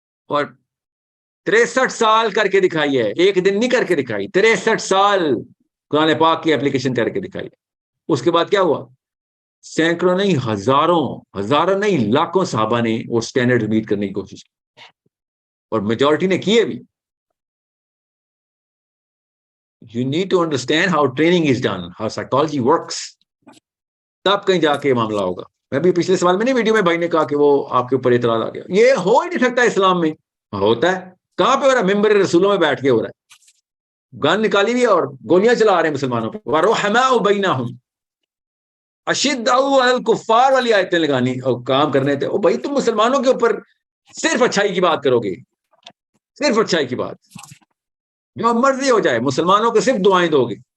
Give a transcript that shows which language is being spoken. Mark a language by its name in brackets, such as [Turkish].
[Urdu] اور 63 سال کر کے دکھائی ہے, ایک دن نہیں کر کے دکھائی, 63 سال قرآن پاک کی اپلیکیشن کر کے دکھائی. اس کے بعد کیا ہوا؟ سینکڑوں نہیں, ہزاروں نہیں, لاکھوں صحابہ نے وہ سٹینڈرڈ میٹ کرنے کی کوشش کی, اور میجورٹی نے کیے بھی. [English] You need to understand how training is done, how psychology works. [Urdu] تب کہیں جا کے یہ معاملہ ہوگا. میں بھی پچھلے سوال میں نہیں, ویڈیو میں بھائی نے کہا کہ وہ آپ کے اوپر اعتراض آ گیا. یہ ہو ہی نہیں سکتا اسلام میں. ہوتا ہے. کہاں پہ ہو رہا ہے؟ ممبر رسولوں میں بیٹھ کے ہو رہا ہے. گن نکالی ہوئی اور گولیاں چلا رہے ہیں مسلمانوں پہ. [Arabic] وَرُحَمَاءُ بَيْنَهُمْ أَشِدَّاءُ عَلَى الْكُفَّارِ [Urdu] والی آیتیں لگانی اور کام کرنے تھے. او بھائی تم مسلمانوں کے اوپر صرف اچھائی کی بات کرو گے, صرف اچھائی کی بات, جو مرضی ہو جائے, مسلمانوں کو صرف دعائیں دو گے.